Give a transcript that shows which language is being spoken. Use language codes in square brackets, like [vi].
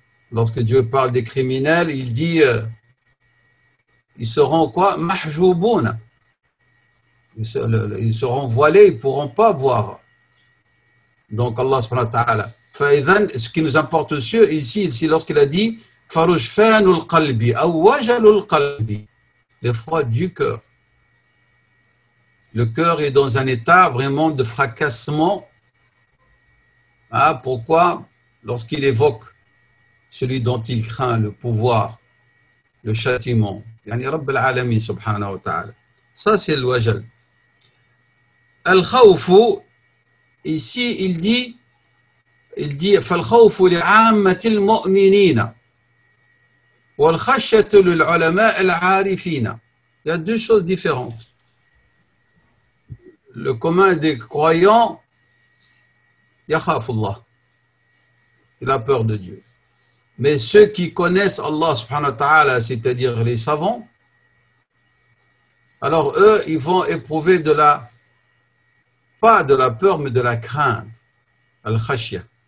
[fr] Lorsque Dieu parle des criminels, il dit ils seront quoi? Mahjouboun. Ils seront voilés, ils ne pourront pas voir. Donc Allah subhanahu wa ta'ala. Ce qui nous importe ici lorsqu'il a dit [ar] فرجفان القلب أو وجل القلب, [fr] l'effroi du cœur. Le cœur est dans un état vraiment de fracassement. Ah, pourquoi? Lorsqu'il évoque celui dont il craint le pouvoir, le châtiment. [ar] Yani Rabb al-Alamin subhanahu wa ta'ala. [fr] Ça, c'est le wajal. [ar] Al-khawfu, [fr] ici, il dit [ar] فالخوف لعامة المؤمنين والخشية للعلماء العارفين. [fr] Il y a deux choses différentes. Le commun des croyants, yakhafullah, il a peur de Dieu. Mais ceux qui connaissent Allah subhanahu wa ta'ala, c'est-à-dire les savants, alors eux, ils vont éprouver pas de la peur, mais de la crainte. Al-khashya.